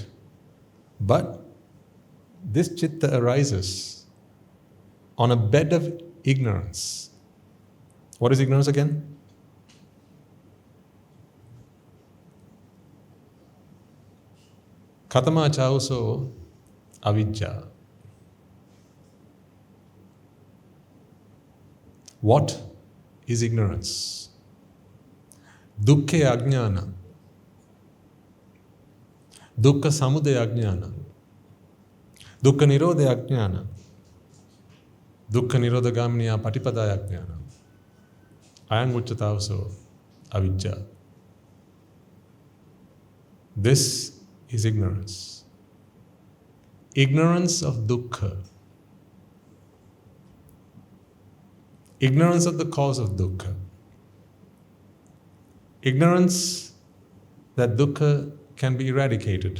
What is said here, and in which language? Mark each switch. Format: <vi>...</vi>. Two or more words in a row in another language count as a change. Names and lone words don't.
<en>But this chitta arises on a bed of ignorance. What is ignorance again?</en> <pi>Katama chauso avijja.</pi> <en>What is ignorance?</en> <pi>Dukkha ajnana. Dukkha samudaya ajnana. Dukkha nirodha ajnana. Dukkha nirodha gaminiya patipadaya ajnana. Ayang uchatavso avijja.</pi> <en>This is ignorance. Ignorance of dukkha. Ignorance of the cause of dukkha. Ignorance that dukkha can be eradicated.</en>